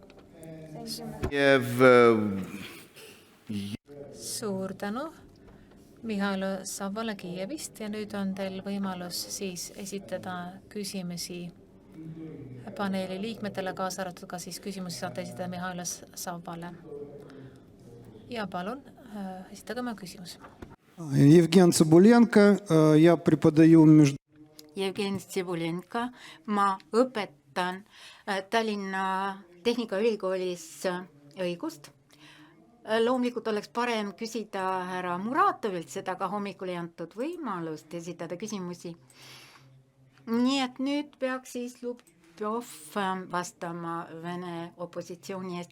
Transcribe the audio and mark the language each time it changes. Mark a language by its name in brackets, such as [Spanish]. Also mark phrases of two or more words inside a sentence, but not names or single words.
[Estonian] Suur tänu Mihhailo Savale Kiievist ja nüüd on teil võimalus siis esitada küsimusi paneeli liikmetele, kaasa arvatud ka siis küsimusi saate esitada Mihhailo Savale. Ja palun, esitage oma küsimus. [Russian] Евген Цыбуленко, я преподаю [Estonian] Jevgeni Tsibulenko, ma õpetan Tallinna Tehnikaülikoolis õigust. Loomulikult oleks parem küsida härra Muratovilt, seda ka hommikul ei antud võimalust esitada küsimusi. Nii et nüüd peaks siis Lubjov vastama Vene opositsiooni eest.